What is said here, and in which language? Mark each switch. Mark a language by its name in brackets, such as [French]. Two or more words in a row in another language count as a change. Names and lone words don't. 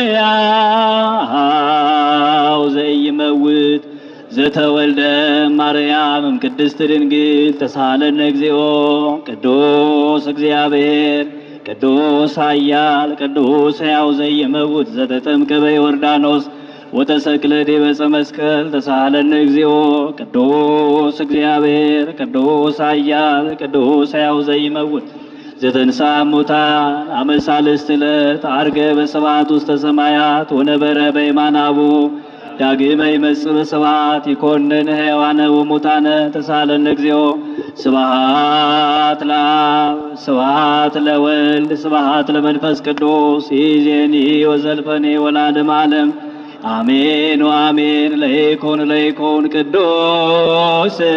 [Geez] ሕያው ዘኢይመውት ዘተወልደ ማርያም እምቅድስት ድንግል ተሳሃለነ እግዚኦ ቅዱስ እግዚአብሔር ቅዱስ ኃያል ቅዱስ ሕያው ዘኢይመውት ዘተጠምቀ በዮርዳኖስ ወተሰቅለ ዲበ ዕፀ መስቀል ተሳሃለነ እግዚኦ ቅዱስ እግዚአብሔር ቅዱስ ኃያል ቅዱስ ሕያው ዘኢይመውት ዘተንሥአ እሙታን አመ ሣልስት ዕለት ዐርገ በስብሐት ውስተ ሰማያት ወነበረ በየማነ አቡዕ ዳግመ ይመጽእ በስብሐት ይኰንን ሕያዋነ ወሙታነ ተሳሃለነ እግዚኦ ስብሐት ለአብ ስብሐት ለወልድ ስብሐት ለመንፈስ ቅዱስ ይእዜኒ ወዘልፈኒ ወለዓለመ ዓለም አሜን ወአሜን። ለይኩን ቅዱስ